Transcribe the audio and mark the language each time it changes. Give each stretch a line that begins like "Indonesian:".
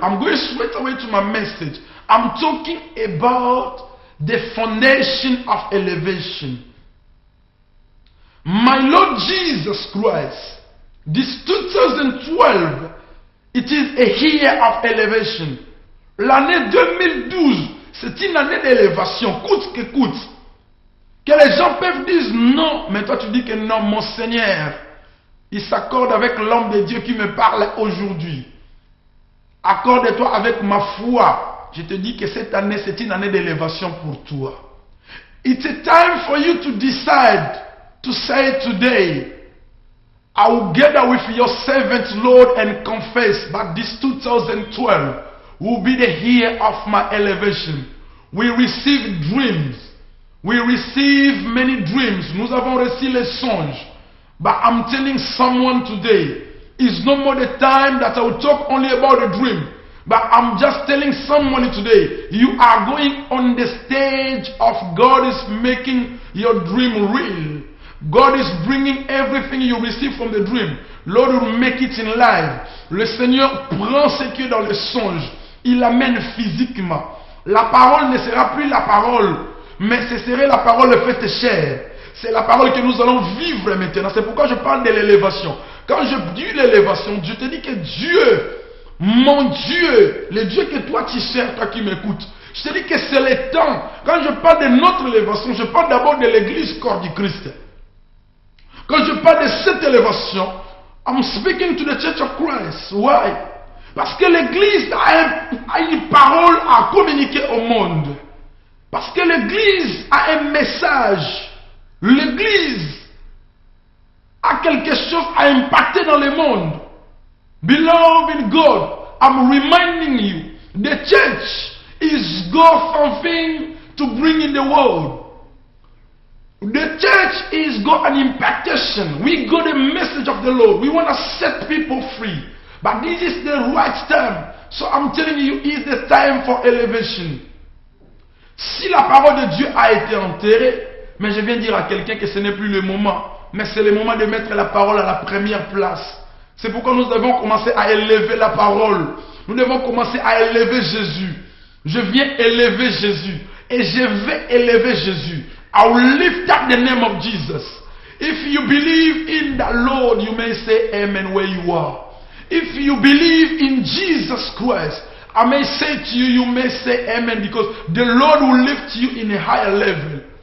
English: I'm going straight away to my message. I'm talking about the foundation of elevation. My Lord Jesus Christ, this 2012, it is a year of elevation.
French: L'année 2012, c'est une année d'élévation, coûte que coûte. Que les gens peuvent dire non, mais toi tu dis que non, mon Seigneur, il s'accorde avec l'homme de Dieu qui me parle aujourd'hui. Accorde-toi avec ma foi. Je te dis que cette année, c'est une année d'élévation pour toi.
English: It's a time for you to decide to say today, I will gather with your servant, Lord, and confess that this 2012 will be the year of my elevation. We receive dreams. We receive many dreams.
French: Nous avons reçu les songes.
English: But I'm telling someone today, it's no more the time that I will talk only about the dream. But I'm just telling someone today, you are going on the stage of God is making your dream real. God is bringing everything you receive from the dream. Lord will make it in life.
French: Le Seigneur prend ce qui est dans le songe. Il l'amène physiquement. La parole ne sera plus la parole, mais ce serait la parole faite chair. C'est la parole que nous allons vivre maintenant. C'est pourquoi je parle de l'élévation. Quand je dis l'élévation, je te dis que Dieu, mon Dieu, le Dieu que toi tu sers, toi qui m'écoutes, je te dis que c'est le temps. Quand je parle de notre élévation, je parle d'abord de l'église corps du Christ. Quand je parle de cette élévation,
English: I'm speaking to the Church of Christ. Why?
French: Parce que l'église a une parole à communiquer au monde. Parce que l'église a un message. L'église a quelque chose à impacter dans le monde.
English: Beloved in God, I'm reminding you, the church is God's something to bring in the world. The church is God an impactation. We got the message of the Lord. We want to set people free. But this is the right time. So I'm telling you, it's the time for elevation.
French: Si la parole de Dieu a été enterrée, mais je viens dire à quelqu'un que ce n'est plus le moment, mais c'est le moment de mettre la parole à la première place. C'est pourquoi nous devons commencer à élever la parole. Nous devons commencer à élever Jésus. Je viens élever Jésus. Et je vais élever Jésus.
English: I will lift up the name of Jesus. If you believe in the Lord, you may say amen where you are. If you believe in Jesus Christ, I may say to you, you may say amen, because the Lord will lift you in a higher level.